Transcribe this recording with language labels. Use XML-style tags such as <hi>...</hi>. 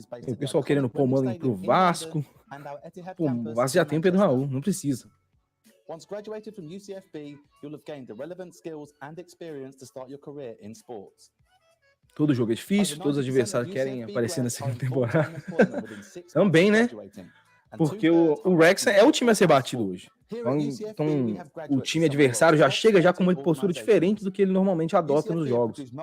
<pt>O pessoal querendo pôr o Mullin pro Vasco. Pô, o Vasco já tem o Pedro Raul, não precisa.</pt> <en>Once graduated from UCFB, you'll have gained the relevant skills and experience to start your career in sports.</en> <pt>Todo jogo é difícil, todos os adversários querem aparecer na segunda temporada. Também, né? Porque o Wrexham é o time a ser batido hoje. Então, o time adversário já chega já com uma postura diferente do que ele normalmente adota nos jogos.</pt>